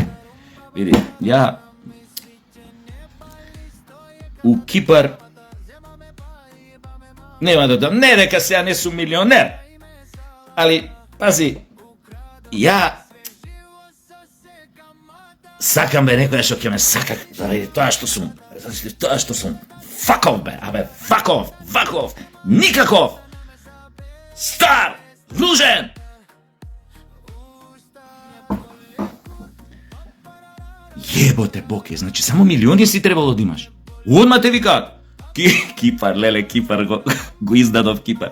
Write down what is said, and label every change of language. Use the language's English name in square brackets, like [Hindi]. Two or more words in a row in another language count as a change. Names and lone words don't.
[Macedonian] Види, ја... У Кипар... Нема да дам, не дека сега не сум милионер. Али, пази, ја... Сакам бе некоја што ќе ме сака, да види тоа што сум. Тоа што сум. [English] Fuck off бе, fuck off, [Macedonian] никаков! Стар, ружен! Јеботе Боке, значи само милиони си требало да имаш. Одма те викаат. Кипар, леле, Кипар, го издадов Кипар.